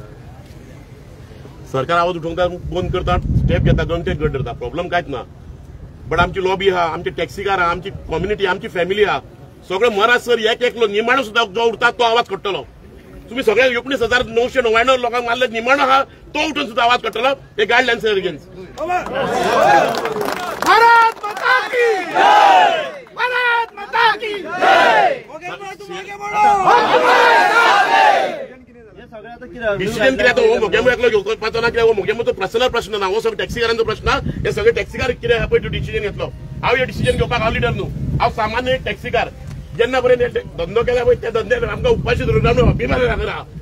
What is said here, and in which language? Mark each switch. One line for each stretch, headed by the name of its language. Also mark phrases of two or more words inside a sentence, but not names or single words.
Konkani: सरकार आवाज उठोवंक बंद करता स्टेप घेता गंगटेक गट धरता प्रॉब्लेम कांयच ना बट आमची लॉबी आहा आमचे टॅक्सीकार आहा आमची कम्युनिटी आमची फॅमिली आहा सगळे मरासर एक एकलो निमाणो सुद्दां जो उरता तो आवाज काडटलो तुम्ही सगळे 19,999 लोकांक मारले निमाणो आहा तो उठून सुद्दां आवाज काडटलो हे
English: guidelines against
Hindi: भारत माता की जय भारत माता की जय
Konkani: डिसिजन कितें हो मोगेमो एकलो घेवपाचो ना कित्याक हो मोगेमोचो पर्सनल प्रश्न ना हो सगळे टॅक्सीकारांचो प्रश्न हे सगळे टॅक्सीकार कितें पळय तो डिसिजन घेतलो हांव हे डिसिजन घेवपाक हांव लिडर न्हू हांव सामान्य एक टॅक्सीकार जेन्ना पर्यंत धंदो केला पळय त्या धंद्यान आमकां उपाशी धरून न्हू अभिमान लागला